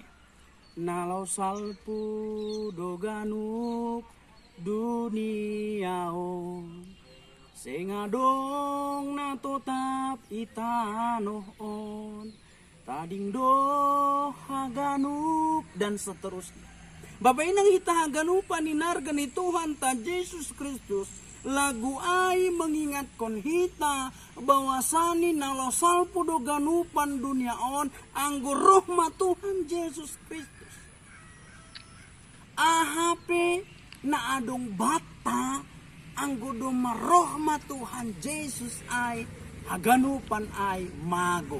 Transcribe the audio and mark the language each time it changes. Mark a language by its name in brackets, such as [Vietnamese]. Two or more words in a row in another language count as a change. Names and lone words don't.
[Batak Simalungun] Nalau salpu doganuk duniaon, sengadong na totap itanoon, tading do haganup [Indonesian] dan seterusnya. [Batak Simalungun] Bapak inang hita haganupan ninarga ni Tuhan ta Yesus Kristus, lagu ay mengingatkan hita bahwasani nalo salpu do ganupan dunia on anggo rohma Tuhan Yesus Kristus. AHP na adong bata anggo marohma Tuhan Yesus ay haganupan ay mago.